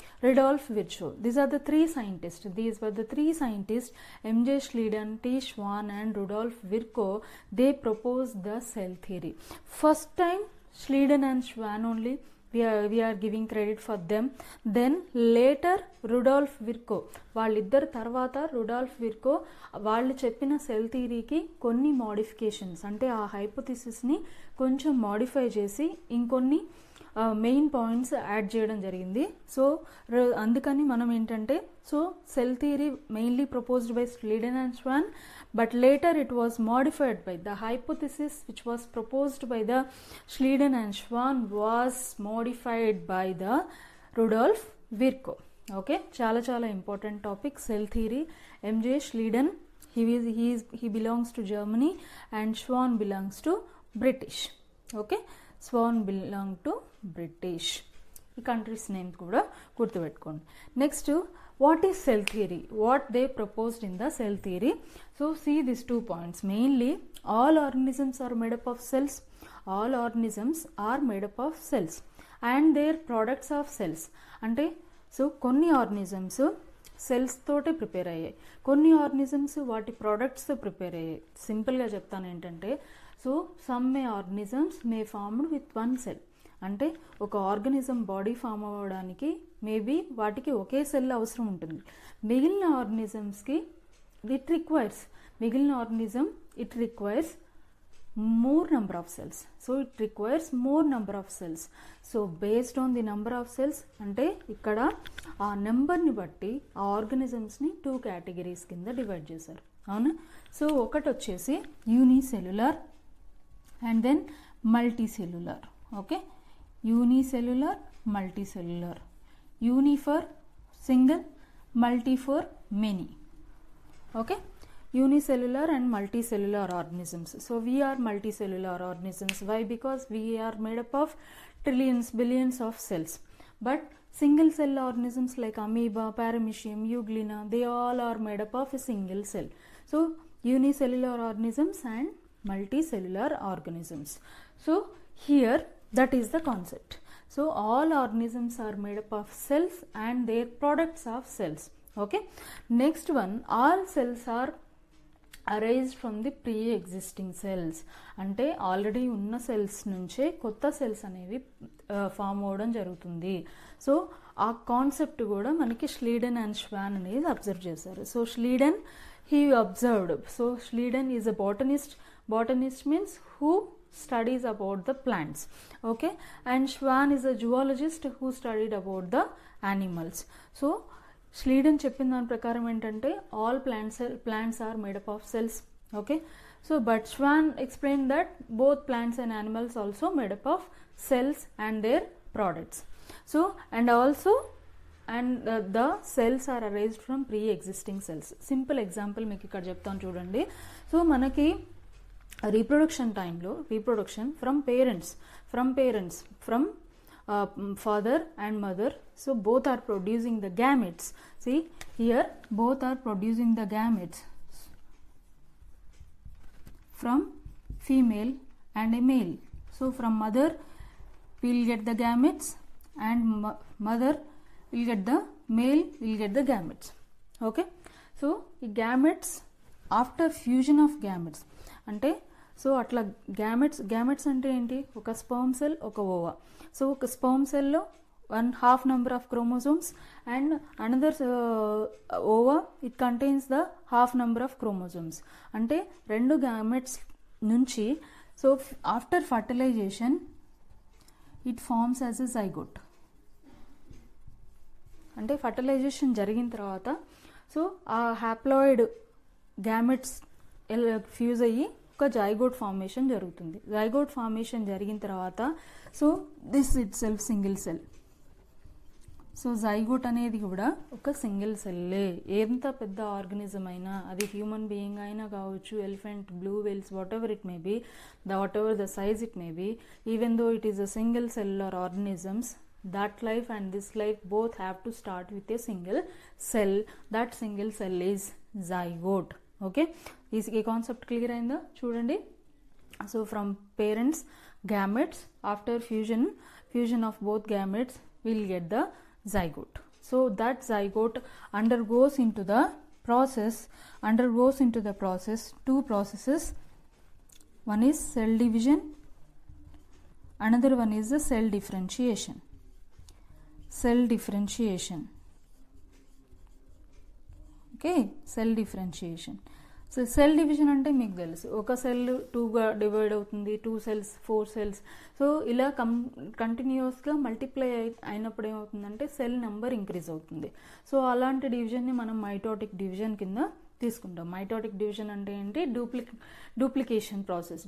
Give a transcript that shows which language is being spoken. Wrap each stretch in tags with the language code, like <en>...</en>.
<en>These were the three scientists, MJ Schleiden, T Schwann and Rudolf Virchow. They proposed the cell theory. First time Schleiden and Schwann only, we are giving credit for them.</en> <te>Then later Rudolf విర్కో, వాళ్ళిద్దరు తర్వాత Rudolf విర్కో వాళ్ళు చెప్పిన cell థియరీకి కొన్ని modifications, అంటే ఆ హైపోథిసిస్ని కొంచెం modify చేసి ఇంకొన్ని మెయిన్ పాయింట్స్ యాడ్ చేయడం జరిగింది. సో అందుకని మనం ఏంటంటే,</te> <en>So cell theory mainly proposed by Schleiden and Schwann, but later it was modified by the hypothesis which was proposed by the Schleiden and Schwann was modified by the Rudolf Virchow. Okay,</en> <te>చాలా</te> <en>important topic, cell theory. MJ Schleiden, he belongs to Germany and Schwann belongs to British. Okay, Schwann belonged to British.</en> <te>ఈ countries name కూడా గుర్తుపెట్టుకోండి. Next,</te> <en>what is cell theory? What they proposed in the cell theory? So see these 2 points. Mainly, all organisms are made up of cells. All organisms are made up of cells and their products of cells.</en> <te>అంటే so కొన్ని organisms cells తోటి prepare అయ్యాయి, కొన్ని organisms వాటి ప్రోడక్ట్స్తో prepare అయ్యాయి. సింపుల్గా చెప్తాను ఏంటంటే,</te> <en>So some organisms may formed with 1 cell.</en> <te>అంటే ఒక ఆర్గానిజం బాడీ ఫామ్ అవ్వడానికి మేబీ వాటికి ఒకే సెల్ అవసరం ఉంటుంది. మిగిలిన ఆర్గానిజమ్స్కి మిగిలిన organism</te> <en>It requires more number of cells. So it requires more number of cells. So based on the number of cells,</en> <te>అంటే ఇక్కడ ఆ నెంబర్ని బట్టి ఆ ఆర్గానిజమ్స్ని 2 కేటగిరీస్ కింద డివైడ్ చేశారు, అవునా. సో ఒకటి వచ్చేసి unicellular and then multicellular. Okay, unicellular, multicellular.</te> <en>Uni for single, multi for many. Okay, unicellular and multicellular organisms. So we are multicellular organisms. Why? Because we are made up of trillions, billions of cells. But single cell organisms like amoeba, paramecium, euglena, they all are made up of a single cell. So unicellular organisms and multicellular organisms. So here that is the concept. So all organisms are made up of cells and their products of cells. Okay, next one, all cells are arised from the pre-existing cells.</en> <te>అంటే already ఉన్న cells నుంచే కొత్త cells అనేవి form అవ్వడం జరుగుతుంది. So ఆ concept కూడా మనకి ష్లీడెన్ అండ్ శ్వాన్ అనేది అబ్జర్వ్ చేశారు.</te> <en>So Schleiden he observed. So Schleiden is a botanist. Botanist means who studies about the plants. Okay, and Schwann is a zoologist who studied about the animals. So Schleiden</en> <te>చెప్పిన దాని ప్రకారం ఏంటంటే</te> <en>All plants are made up of cells. Okay, so but Schwann explained that both plants and animals also made up of cells and their products. So and also the cells are arised from pre-existing cells. Simple example</en> <te>మీకు ఇక్కడ చెప్తాను చూడండి.</te> <en>so</en> <te>మనకి</te> <en>Reproduction టైంలో from parents from father and mother, so both are producing the gametes. See here, both are producing the gametes from female and a male. So from mother we will get the gametes and mother will get the male will get the gametes. Okay, so the gametes after fusion of gametes</en> <te>అంటే so అట్లా gametes అంటే ఏంటి, ఒక sperm cell, ఒక ova.</te> <en>so</en> <te>ఒక sperm సెల్లో</te> <en>1/2 number of chromosomes and another ova it contains the 1/2 number of chromosomes.</en> <te>అంటే 2 gametes నుంచి</te> <en>So after fertilisation it forms as a zygote.</en> <te>అంటే ఫర్టిలైజేషన్ జరిగిన తర్వాత సో ఆ హ్యాప్లాయిడ్ గ్యామెట్స్ ఫ్యూజ్ అయ్యి ఒక జైగోట్ ఫార్మేషన్ జరుగుతుంది. జైగోట్ ఫార్మేషన్ జరిగిన తర్వాత</te> <en>So this itself single cell.</en> <te>So zygote అనేది కూడా ఒక సింగిల్ సెల్లే. ఎంత పెద్ద ఆర్గనిజం అయినా, అది హ్యూమన్ బీయింగ్ అయినా కావచ్చు, elephant, blue Wales,</te> <en>Whatever it may be, whatever the size it may be, even though it is a single cellular organisms, that life and this life both have to start with a single cell. That single cell is zygote.</en> <te>Okay, ఈ concept clear అయిందా చూడండి.</te> <en>So from parents gametes, after fusion of both gametes we'll get the zygote. So that zygote undergoes into the process 2 processes. One is cell division, another one is the cell differentiation. Okay, cell differentiation.</en> <te>So cell division అంటే మీకు తెలుసు, ఒక cell 2గా divide అవుతుంది,</te> <en>2 cells 4 cells.</en> <te>So ఇలా కంటిన్యూస్గా multiply అయినప్పుడు ఏమవుతుందంటే cell number increase అవుతుంది. సో అలాంటి డివిజన్ని మనం మైటోటిక్ డివిజన్ కింద తీసుకుంటాం. మైటోటిక్ డివిజన్ అంటే ఏంటి, డూప్లికేషన్ ప్రాసెస్.</te>